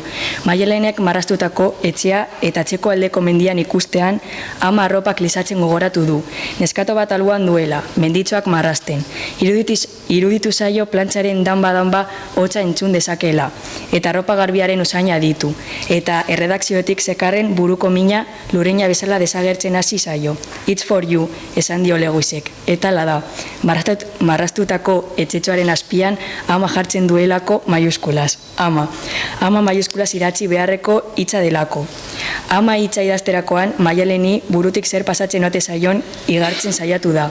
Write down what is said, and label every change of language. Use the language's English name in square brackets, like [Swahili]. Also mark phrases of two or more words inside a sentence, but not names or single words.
[Basque] Maialenek marraztutako etxea eta etxeko aldeko mendian ikustean ama arropak lisatzen gogoratu du. Neskato bat alboan duela, menditxoak marrazten. Iruditu zaio plantxaren danba hotza entzun dezakela, eta arropa garbiaren usaina ditu, eta erredakzioetik zekarren buruko mina lureina bezala desagertzen hasi zaio. [English] It's for you, [Basque] esan dio Leguisek, eta la da, marraztutako etxetxoaren azpian ama jartzen duelako maiuskulas. Ama maiuskulas idatzi beharreko hitza delako. Ama hitza idazterakoan Maialeni burutik zer pasatzen ote zaion igartzen saiatu da.